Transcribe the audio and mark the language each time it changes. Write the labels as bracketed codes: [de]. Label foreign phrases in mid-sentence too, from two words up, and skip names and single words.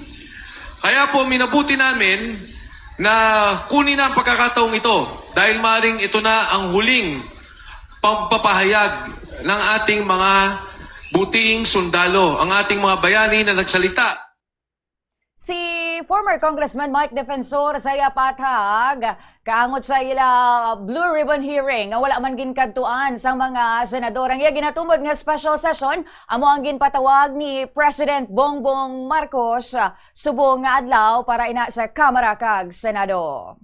[tl] Kaya po minabuti namin na kunin ang pagkakataong ito dahil maring ito na ang huling pagpapahayag ng ating mga buting sundalo, ang ating mga bayani na nagsalita. [hil] Si former Congressman Mike Defensor sa iya patag kaangot sa ila Blue Ribbon hearing nga wala man ginkadtuan sa mga senador. Ang iya ginatumod nga [en] special session [hil] amo ang ginpatawag ni President Bongbong Marcos subong nga adlaw para ina sa Kamara kag Senado.